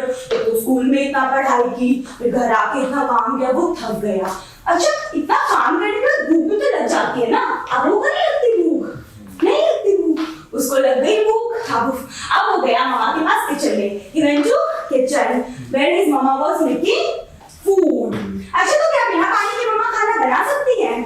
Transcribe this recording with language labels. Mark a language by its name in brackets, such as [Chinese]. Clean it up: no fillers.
[Hindi] तो स्कूल में इतना पढ़ाई की, फिर घर आके इतना काम किया, वो थक गया। अच्छा, इतना काम करने के बाद भूख भी तो लग जाती है ना? आप लोगों को नहीं लगती भूख? नहीं लगती भूख। उसको लग गई भूख। अब वो गया मामा के पास किचन में। [English] He went to kitchen where his mama was making food. [Hindi] अच्छा, तो क्या बिना पानी के मम्मा खाना बना सकती है?